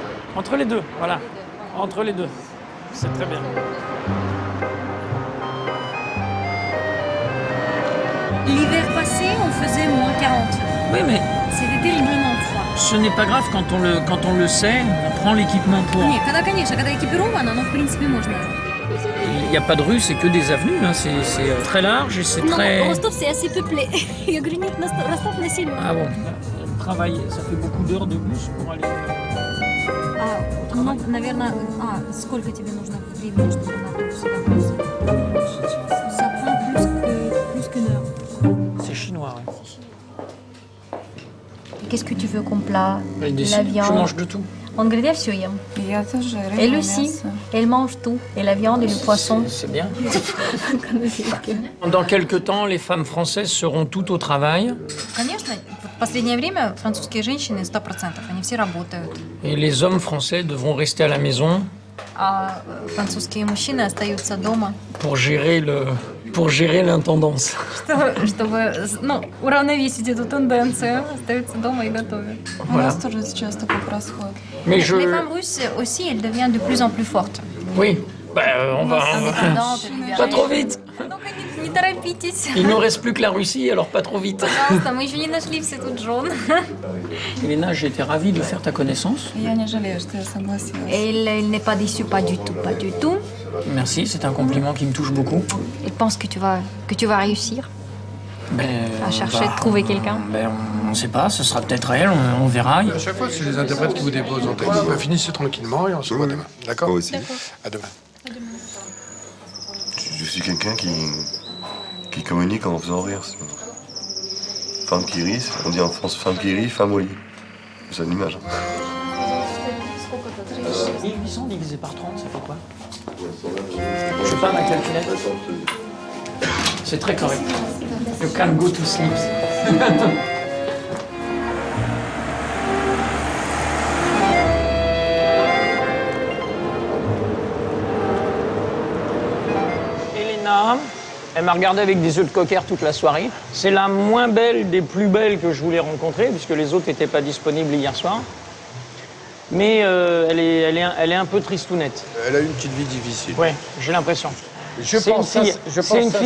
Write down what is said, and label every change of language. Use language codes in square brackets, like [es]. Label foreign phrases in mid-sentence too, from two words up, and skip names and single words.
[fr] Entre les deux, voilà. Entre les deux. C'est très bien. L'hiver passé, on faisait moins 40. Oui, mais C'était terriblement froid. ce n'est pas grave quand on le sait, on prend l'équipement pour. [ru] Не, конечно, когда экипировано, но в принципе можно. [fr] Il n'y a pas de rue, c'est que des avenues, hein. C'est très large et c'est Non, très... Ростов, c'est assez peuplé. [ru] Я говорю, нет, Ростов населен. [fr] Ah bon, travailler, ça fait beaucoup d'heures de bus pour aller... [ru] Ну, наверное, сколько тебе нужно времени, чтобы на автобусе добраться? [fr] Ça prend plus qu'une heure. C'est chinois, ouais. Qu'est-ce que tu veux comme plat? Mais La viande. je mange de tout. [ru] Он говорит, я все ем. [fr] Elle aussi, elle mange tout. Et la viande et le poisson. C'est bien. Dans quelques temps, les femmes françaises seront toutes au travail. [ru] Конечно, в последнее время французские женщины 100%, они все работают. [fr] Et les hommes français devront rester à la maison [ru] А французские мужчины остаются дома, [fr] pour gérer l'intendance. [ru] чтобы уравновесить эту тенденцию. Остаются дома и готовят. [fr] Voilà. [ru] У нас тоже сейчас такое происходит. [fr] Mais Les femmes russes aussi, elles deviennent de plus en plus fortes. Oui, on va... Indépendantes, Pas trop vite. Donc, [ru] не торопитесь. [fr] Il nous reste plus que la Russie, alors pas trop vite. [ru] Пожалуйста, мы еще не нашли все тут жен. [fr] Elena, j'ai été ravie de faire ta connaissance. [ru] Я не жалею, что я согласилась. [fr] Elle n'est pas déçue, pas du tout, pas du tout. Merci, c'est un compliment qui me touche beaucoup. Elle pense que tu vas réussir à chercher, trouver quelqu'un. On ne sait pas, ce sera peut-être elle, on verra. À chaque fois, c'est les interprètes qui vous déposent en texte. Finissez tranquillement et on se voit demain. D'accord? Moi aussi. À demain. Je suis quelqu'un qui communique en faisant rire. Femme qui rit, on dit en France femme qui rit, femme au lit. C'est une image. 1800 divisé par 30, ça fait quoi? Je sais pas, ma calculette. C'est très correct. [en] You can go to sleep. [fr] Elena, elle m'a regardé avec des yeux de cocker toute la soirée. C'est la moins belle des plus belles que je voulais rencontrer, puisque les autres n'étaient pas disponibles hier soir. Mais elle est un peu tristounette. Elle a eu une petite vie difficile. Ouais, j'ai l'impression. Je C'est une pense fille